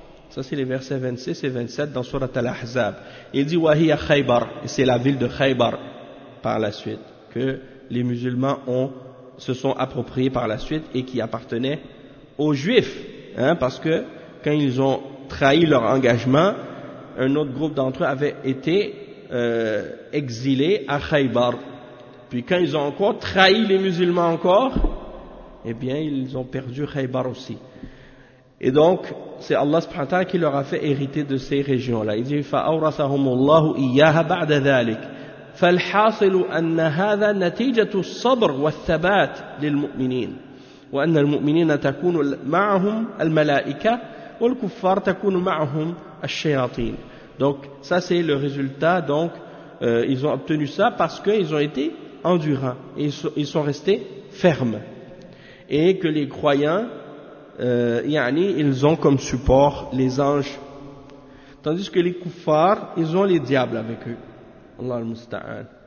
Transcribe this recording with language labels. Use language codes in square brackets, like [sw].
[fr] Ça c'est les versets 26 et 27 dans sourate Al-Ahzab. Il dit [ar] wa hiya [fr] Khaybar, c'est la ville de Khaybar par la suite que les musulmans ont se sont appropriés par la suite et qui appartenaient aux juifs, hein, parce que quand ils ont trahi leur engagement, un autre groupe d'entre eux avait été exilé à Khaybar. Puis quand ils ont encore trahi les musulmans encore, eh bien ils ont perdu Khaybar aussi. Et donc c'est Allah subhanahu wa ta'ala qui leur a fait hériter de ces régions-là. Il dit [ar] فَأَوْرَثَهُمُ اللَّهُ إِيَّاهَا بَعْدَ ذَلِكَ. فالحاصل أن هذا نتيجة الصبر والثبات للمؤمنين وأن المؤمنين تكون معهم الملائكة والكفار تكون معهم الشياطين. [fr] Donc ça c'est le résultat, donc ils ont obtenu ça parce qu'ils ont été endurants et ils sont restés fermes, et que les croyants yani ils ont comme support les anges, tandis que les kuffars ils ont les diables avec eux. [ar] Allah al-Musta'an.